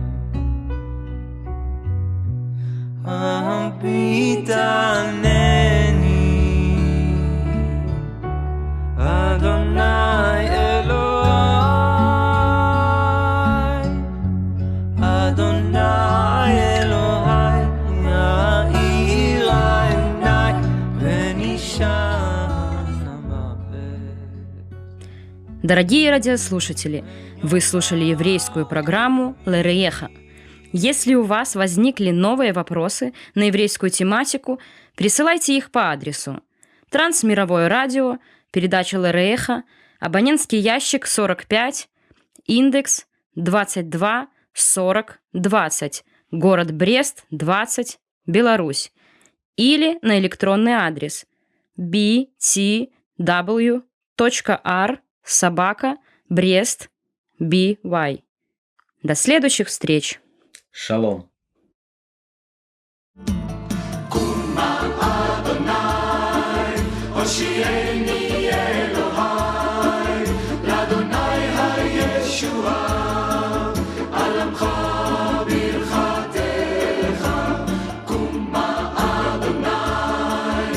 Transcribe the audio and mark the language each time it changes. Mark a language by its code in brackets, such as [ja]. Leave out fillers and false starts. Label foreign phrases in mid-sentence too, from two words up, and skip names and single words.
[he] הביטנני אדוני אלוהי, אדוני אלוהי, יאיר עיני פן אישה המוות. [ru] Дорогие радиослушатели, вы слушали еврейскую программу «Лерееха». Если у вас возникли новые вопросы на еврейскую тематику, присылайте их по адресу Трансмировое радио, передача Лерееха, абонентский ящик 45, индекс 22 40 20, город Брест, 20, Беларусь, или на электронный адрес btw.r@brest.by. До следующих встреч! Шалом! [he] הושיעני אלוהי, לאדוני הישועה, על עמך ברכתך, קומה אדוני.